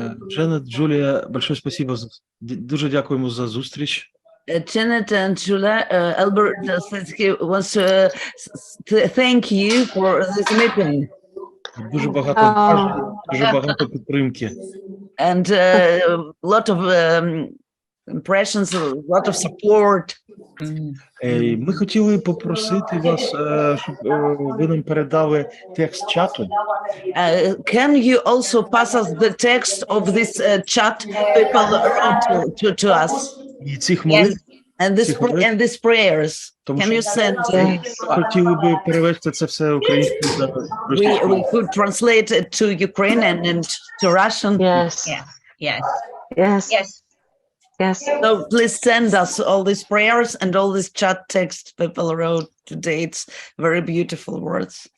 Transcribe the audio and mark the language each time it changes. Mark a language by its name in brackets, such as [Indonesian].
[Russian] Дженет, Джулія, большое спасибо. [Ukrainian] Дуже дякуємо за зустріч. [English] Janet and Julia, Albert says he wants to thank you for this meeting. [Ukrainian] Дуже багато, дуже багато підтримки. [English] And a lot of impressions, a lot of support. [Ukrainian] Ми хотіли попросити вас, щоб ви нам передали текст чату. [English] Can you also pass us the text of this chat people wrote to us? [Ukrainian] І цих молитв, [English] And these prayers. Can you send? [Ukrainian] Хотіли би перевести це все українською. [English] We could translate it to Ukrainian and to Russian. Yes. Yes. Yes. Yes. Yes. Yes. So please send us all these prayers and all this chat text people wrote today. It's very beautiful words.